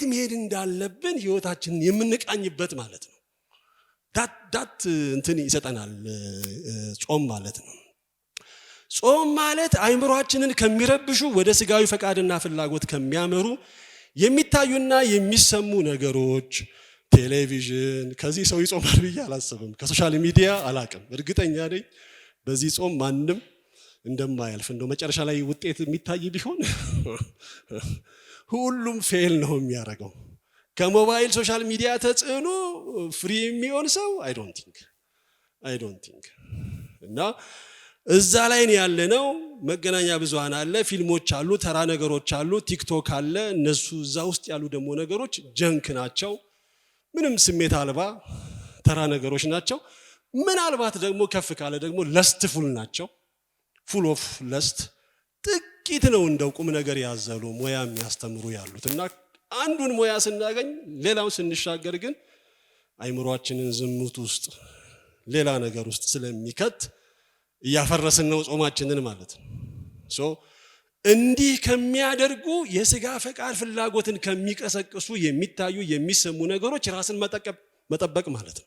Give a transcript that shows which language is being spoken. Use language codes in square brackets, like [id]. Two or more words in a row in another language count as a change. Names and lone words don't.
[am] መሄድ እንዳለብን ህይወታችንን የምንቃኝበት ማለት ነው ዳት እንትን ይሰጠናል ጾም ማለት ነው ጾም ማለት አይምሮአችንን ከሚረብሹ ወደ ስጋዊ ፈቃድና ፍላጎት ከሚያመሩ የሚታዩና የሚሰሙ ነገሮች ቴሌቪዥን ከዚህ ሰው ይጾማል ብዬ አላስብም ከሶሻል ሚዲያ አላቅም እርግጠኛ ነኝ በዚህ ጾም ማንንም እንደማያልፍ እንደው መጨረሻ ላይ ውጤት የሚታይ ቢሆን ሁሉም ፌል ነው የሚያደርገው ከሞባይል ሶሻል ሚዲያ ተጽዕኖ ፍሪ የሚሆን ሰው [en] I don't think [am] እና እዛ ላይ ነው ያለነው መገናኛ ብዙሃን አለ ፊልሞች አሉ ተራ ነገሮች አሉ ቲክቶክ አለ እነሱ እዛ ውስጥ ያሉ ደግሞ ነገሮች ጀንክ ናቸው ምንም ስሜት አልባ ተራ ነገሮች ናቸው ምናልባት ደግሞ ከፍ ካለ ደግሞ ለስትፉል ናቸው [en] full of lust [am] ጥቂት ነው እንደው ቁም ነገር ያዘሉ ሞያ የሚያስተምሩ ያሉትና አንዱን ሞያ ስናገኝ ሌላው ስንሻገር ግን አይምሮአችንን ዝሙት ውስጥ ሌላ ነገር ውስጥ ስለሚከት ያፈረስን ነው ጾማችንን ማለት ነው ሶ እንዲህ ከሚያደርጉ የሥጋ ፈቃድ ፍላጎትን ከሚቀሰቅሱ የሚታዩ የሚሰሙ ነገሮች ራስን መጠበቅ ማለት ነው